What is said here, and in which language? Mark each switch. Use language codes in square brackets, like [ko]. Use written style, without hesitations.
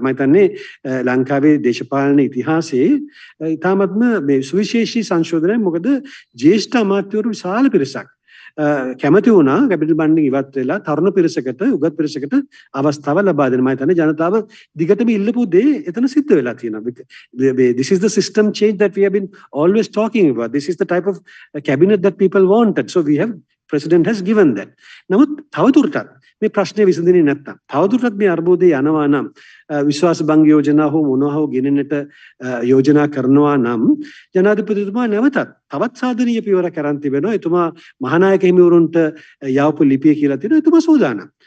[si] මම හිතන්නේ ලංකාවේ දේශපාලන ඉතිහාසයේ ඉතාමත්ම මේ සුවිශේෂී සංශෝධනයක්. මොකද ජ්‍යෙෂ්ඨ අමාත්‍යවරු විශාල පිරිසක් කැමති වුණා කැබිනට් මණ්ඩලෙ ඉවත් වෙලා තරුණ පිරිසකට උගත් පිරිසකට අවස්ථාව ලබා දෙන්න. මම හිතන්නේ ජනතාව දිගටම ඉල්ලපු දේ එතන සිද්ධ වෙලා තියෙනවා. [en] This is the system change that we have been always talking about. This is the type of cabinet that people wanted. So we have president has given that. [si] නමුත් තවදුරටත් මේ ප්‍රශ්නේ විසඳෙන්නේ නැත්තම් තවදුරටත් මේ අර්බුදේ යනවා නම් විශ්වාස භංග යෝජනා හෝ මොනවා හෝ ගෙනෙන්නට යෝජනා කරනවා නම් ජනාධිපතිතුමා නැවතත් තවත් සාධනීය පියවරක් අරන් තිබෙනවා. එතුමා මහානායක හිමිවරුන්ට යවපු ලිපිය කියලා තියෙනවා. එතුමා සූදානම්.